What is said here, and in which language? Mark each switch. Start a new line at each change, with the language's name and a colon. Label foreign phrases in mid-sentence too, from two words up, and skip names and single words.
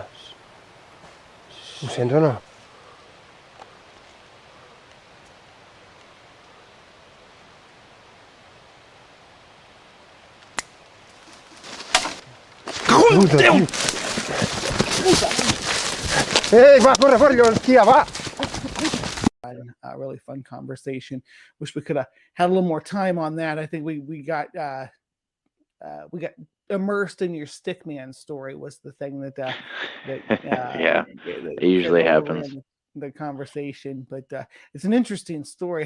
Catalan: Ho sents o no? Puta, tio. Ei, va, corre, hòstia, va!
English: Really fun conversation. Wish we could have had a little more time on that. I think we got immersed in your stickman story was the thing that yeah, it usually happens. The conversation, but it's an interesting story.